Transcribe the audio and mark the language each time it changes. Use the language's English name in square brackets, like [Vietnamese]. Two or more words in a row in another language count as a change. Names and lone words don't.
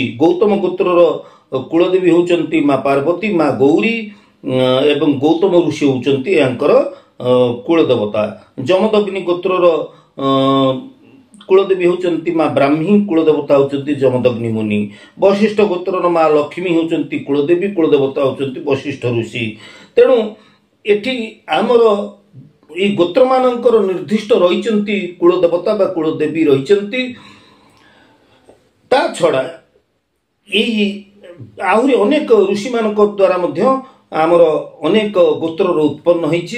[Odia] ଗୌତମ ଗୋତ୍ର କୁଳଦେବୀ ହେଉଛନ୍ତି ମାଁ ପାର୍ବତୀ ମାଁ ଗୌରୀ ଏବଂ ଗୌତମ ଋଷି ହେଉଛନ୍ତି ଯାଙ୍କର କୁଳଦେବତା। ଜମଦଗ୍ନି ଗୋତ୍ର କୁଳଦେବୀ ହେଉଛନ୍ତି ମାଁ ବ୍ରାହ୍ମୀ କୁଳଦେବତା ହେଉଛନ୍ତି ଜମଦଗ୍ନି ମୁନି। ବଶିଷ୍ଠ ଗୋତ୍ର ମାଁ ଲକ୍ଷ୍ମୀ ହେଉଛନ୍ତି କୁଳଦେବୀ କୁଳଦେବତା ହେଉଛନ୍ତି ବଶିଷ୍ଠ ଋଷି। ତେଣୁ ଏଠି ଆମର ଏ ଗୋତ୍ର ମାନଙ୍କର ନିର୍ଦ୍ଦିଷ୍ଟ ରହିଛନ୍ତି କୁଳଦେବତା ବା କୁଳଦେବୀ ରହିଛନ୍ତି। ତା ଛଡ଼ା ଏ ଆହୁରି ଅନେକ ଋଷି ମାନଙ୍କ ଦ୍ୱାରା ମଧ୍ୟ ଆମର ଅନେକ ଗୋତ୍ର ଉତ୍ପନ୍ନ ହୋଇଛି।